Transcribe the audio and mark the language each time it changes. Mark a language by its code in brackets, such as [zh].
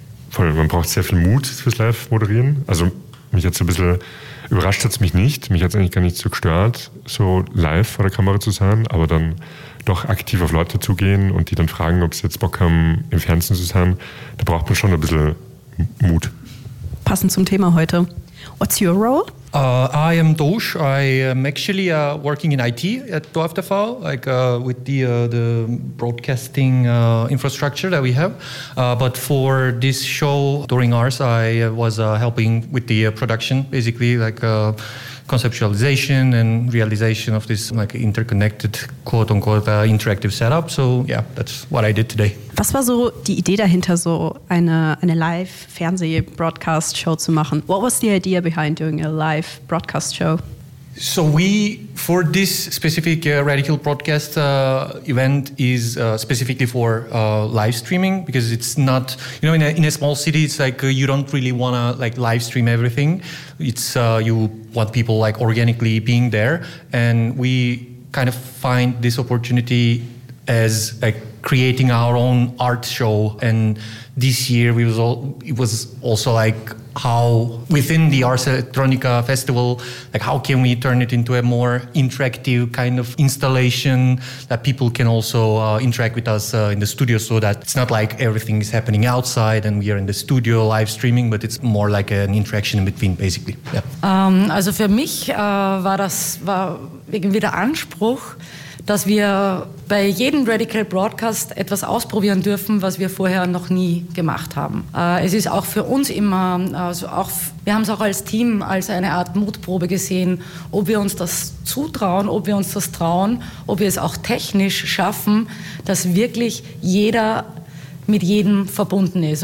[de] Voll, man braucht sehr viel Mut fürs Live-Moderieren. Also mich hat es ein bisschen, überrascht hat es mich nicht, mich hat es eigentlich gar nicht so gestört, so live vor der Kamera zu sein, aber dann doch aktiv auf Leute zugehen und die dann fragen, ob sie jetzt Bock haben, im Fernsehen zu sein, da braucht man schon ein bisschen Mut. Passend zum Thema heute. [en] What's your role? I am Dosh. I am actually working in IT at DorfTV, like with the broadcasting infrastructure that we have. But for this show, during ours, I was helping with the production, basically, like conceptualization and realization of this like interconnected, quote unquote, interactive setup. So yeah, that's what I did today. [de] Was war so die Idee dahinter, so eine live Fernseh-Broadcast-Show zu machen? [en] What was the idea behind doing a live broadcast show? So we, for this specific Radical Broadcast event is specifically for live streaming, because it's not, you know, in a small city, it's like you don't really want to like live stream everything. It's you want people like organically being there. And we kind of find this opportunity as like creating our own art show. And this year it was also like, how within the Ars Electronica Festival, like how can we turn it into a more interactive kind of installation that people can also interact with us in the studio, so that it's not like everything is happening outside and we are in the studio live streaming, but it's more like an interaction in between, basically. Yeah. [de] Also für mich war irgendwie der Anspruch, dass wir bei jedem Radical Broadcast etwas ausprobieren dürfen, was wir vorher noch nie gemacht haben. Es ist auch für uns immer, also auch wir haben es auch als Team als eine Art Mutprobe gesehen, ob wir uns das zutrauen, ob wir uns das trauen, ob wir es auch technisch schaffen, dass wirklich jeder mit jedem verbunden ist.